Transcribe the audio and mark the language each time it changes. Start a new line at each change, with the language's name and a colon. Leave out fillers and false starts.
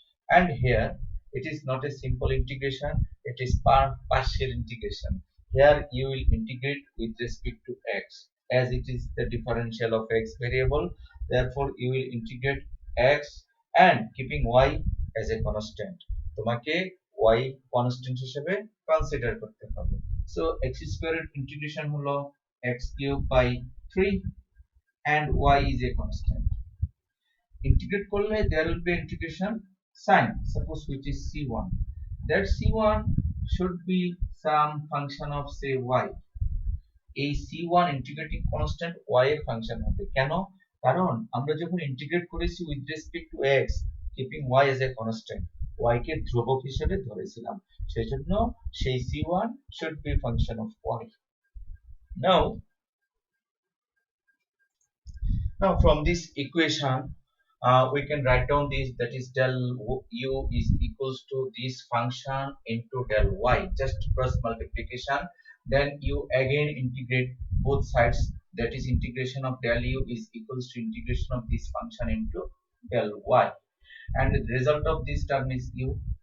English: And here it is not a simple integration, it is partial integration. Here you will integrate with respect to x, as it is the differential of x variable. Therefore you will integrate x and keeping y as a constant.
Bangla: তোমাকে y constant হিসেবে consider করতে হবে।
English: So x square integration
Bangla: হলো
English: x cube by 3 and y is a constant. Integrate
Bangla: করলে
English: there will be integration sign, suppose which is c1. That c1 should be some function of say y.
Bangla: এই c1 integrating constant y এর function হবে। কেন? কারণ আমরা যখন integrate করেছি
English: with respect to x, keeping y as a constant,
Bangla: y কে ধ্রুবক হিসেবে ধরেছিলাম, সেজন্য সেই c1
English: should be function of y. Now from this equation we can write down this, that is del u is equals to this function into del y, just cross multiplication. Then you again integrate both sides, that is integration of del u is equals to integration of this function into del y, and the result of this term is u.